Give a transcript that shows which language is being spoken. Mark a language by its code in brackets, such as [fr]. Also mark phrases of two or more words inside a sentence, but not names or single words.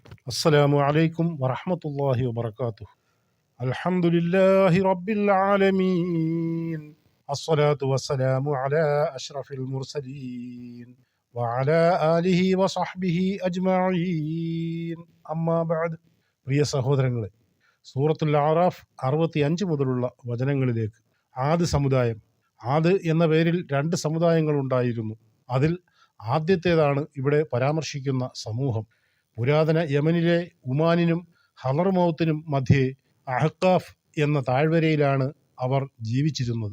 [ar] السلام عليكم ورحمة الله وبركاته. الحمد لله رب العالمين. الصلاة والسلام على أشرف المرسلين وعلى آله وصحبه أجمعين. أما بعد. [ml] പ്രിയ സഹോദരങ്ങളെ, സൂറത്തുൽ അറാഫ് 65 മുതലുള്ള വചനങ്ങളിലേക്ക്. ആദ് സമുദായം. ആദ് എന്ന പേരിൽ 2 സമുദായങ്ങൾ ഉണ്ടായിരുന്നു. അതിൽ ആദ്യത്തേതാണ് ഇവിടെ പരാമർശിക്കുന്ന സമൂഹം. പുരാതന യമനിലെ ഉമാനിനും ഹളർമൗത്തിനും മധ്യേ അഹ്കാഫ് എന്ന താഴ്വരയിലാണ് അവർ ജീവിച്ചിരുന്നത്.